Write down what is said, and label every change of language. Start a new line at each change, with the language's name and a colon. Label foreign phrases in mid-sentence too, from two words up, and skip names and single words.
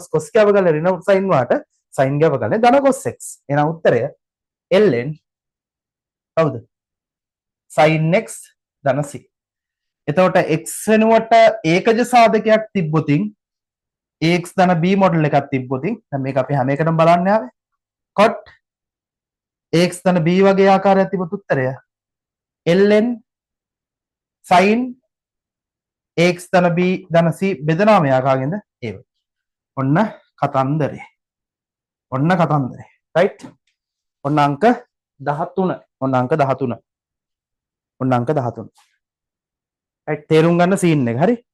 Sinhala: cos ගාව කළේ ඍණ sin වාට sin ගාව කළේ ධන cos x. එහෙනම් උත්තරය ln කවුද? sin x ධන c. එතකොට x වෙනුවට ඒකජ සාධකයක් තිබ්බොතින් ax ධන b මොඩල් එකක් තිබ්බොතින් දැන් මේක අපි හැම එකටම බලන්න යාවේ. cot ax ධන b වගේ ආකාරයක් තිබුත් උත්තරය ln sin ax ධන b ධන c බෙදනවා මෙයා කාගෙන්ද? ඒව. ඔන්න කතන්දරේ. right? ඔන්න අංක 13. ඔන්න අංක 13. right තේරුම් ගන්න සීන් එක. හරි?